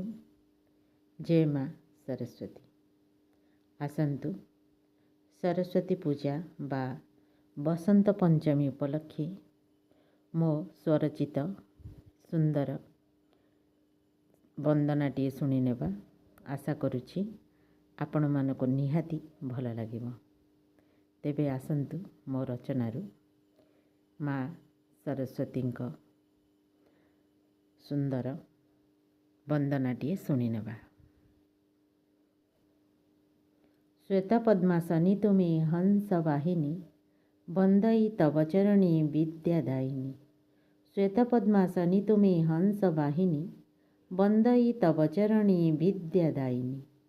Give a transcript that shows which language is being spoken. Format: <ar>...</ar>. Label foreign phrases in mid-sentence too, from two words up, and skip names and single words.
<or>ଜୟ ମା ସରସ୍ୱତୀ। ଆସନ୍ତୁ ସରସ୍ୱତୀ ପୂଜା ବା ବସନ୍ତ ପଞ୍ଚମୀ ଉପଲକ୍ଷେ ମୋ ସ୍ୱରଚିତ ସୁନ୍ଦର ବନ୍ଦନାଟି ଶୁଣି ନେବା ଆଶା କରୁଛି ଆପଣ ମାନଙ୍କୁ ନିହାତି ଭଲ ଲାଗିବ। ତେବେ ଆସନ୍ତୁ ମୋ ରଚନାରୁ ମା ସରସ୍ୱତୀଙ୍କ ସୁନ୍ଦର ବନ୍ଦନାଟି ଶୁଣି ନେବା। ଶ୍ୱେତ ପଦ୍ମାସନୀ ତୁମେ ହଂସ ବାହିନୀ, ବନ୍ଦଇ ତବ ଚରଣୀ ବିଦ୍ୟାଦାୟିନୀ। ଶ୍ୱେତ ପଦ୍ମାସନୀ ତୁମେ ହଂସ ବାହିନୀ, ବନ୍ଦଇ ତବ ଚରଣୀ ବିଦ୍ୟାଦାୟିନୀ।</or>